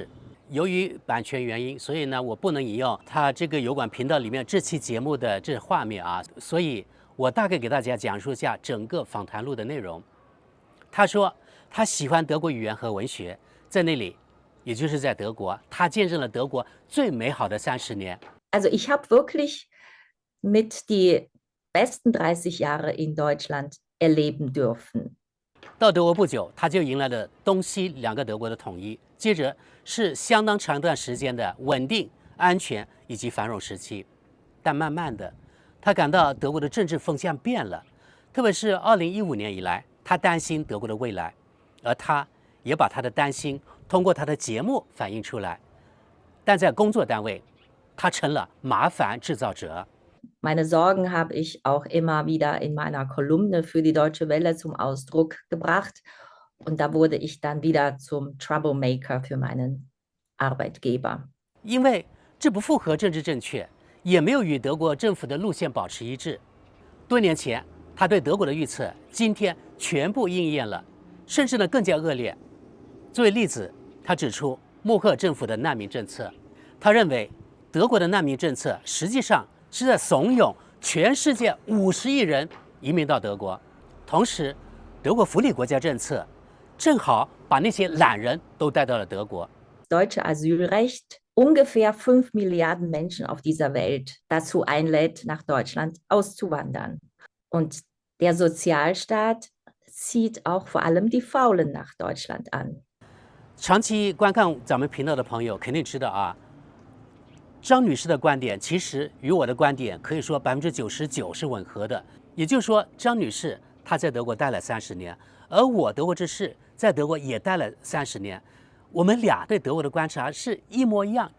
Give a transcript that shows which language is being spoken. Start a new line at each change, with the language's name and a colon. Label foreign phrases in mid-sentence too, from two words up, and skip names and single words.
Chinese: 由於版權原因，所以呢，我不能引用他這個油管頻道裡面這期節目的這畫面啊，所以我大概給大家講述一下整個訪談錄的內容。他說他喜歡德國語言和文學，在那裡，也就是在德國，他見證了德國最美好的30年。
German: Also ich habe wirklich mit die besten 30 Jahre in Deutschland erleben dürfen。
Chinese: 到德國不久，他就迎來了東西2個德國的統一，接着是相當長一段時間的穩定、安全以及繁榮時期。但慢慢的，他感到德國的政治風向變了，特別是2015年以來，他擔心德國的未來，而他也把他的擔心通過他的節目反映出來。但在工作單位，他成了麻煩製造者。
German: Meine Sorgen habe ich auch immer wieder in meiner Kolumne für die Deutsche Welle zum Ausdruck gebracht. Und da wurde ich dann wieder zum Troublemaker für meinen Arbeitgeber.
Chinese: 因為這不符合政治正確，也沒有與德國政府的路線保持一致。多年前，他對德國的預測，今天全部應驗了，甚至呢更加惡劣。作為例子，他指出默克爾政府的難民政策，他認為德國的難民政策實際上是在慫恿全世界50億人移民到德國，同時，德國福利國家政策正好把那些懶人都帶到了德國。
German: Deutsche Asylrecht ungefähr 5 Milliarden Menschen auf dieser Welt dazu einlädt, nach Deutschland auszuwandern. Und der Sozialstaat zieht auch vor allem die Faulen nach Deutschland an.
Chinese: 長期觀看咱們頻道的朋友肯定知道啊。張女士的觀點其實與我的觀點可以說99%是吻合的，也就是說，張女士她在德國待了30年，而我德國之士在德國也待了30年，我們倆對德國的觀察是一模一樣。